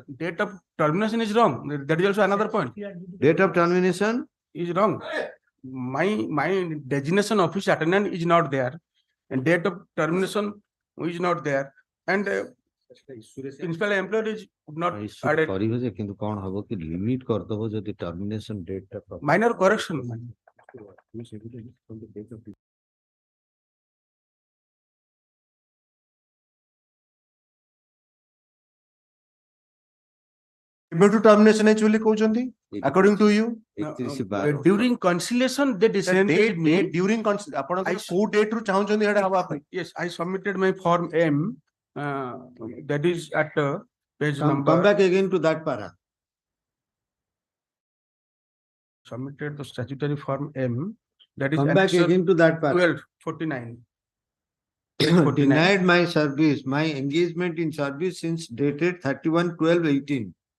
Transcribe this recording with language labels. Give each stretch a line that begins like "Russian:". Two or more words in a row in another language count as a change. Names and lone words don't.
English: Date of termination is wrong. That is also another point. Date of termination, Is wrong. My designation office attendant is not there. And date of termination is not there. And principal employer is not added.
Odia: କରିବେ ଯେ କିନ୍ତୁ କଣ ହବ କି limit କରିଦବ ଯଦି
English: termination date
Odia: ଟା proper-
English: Minor correction.
Odia: କେବେଠୁ termination ହେଇଛି ବୋଲି କହୁଛନ୍ତି?
English: According to you? 31/12 During conciliation, they dissented me.
Odia: During ଆପଣ କୋଉ date ରୁ ଚାହୁଁଛନ୍ତି ଏଇଟା ହବା ପାଇଁ?
English: Yes, I submitted my form M. That is at page Come number. back again to that para. Submitted the statutory form M. That is Come back annexure again to that para. 1249. Denied my service, my engagement in service since dated 31/12/18.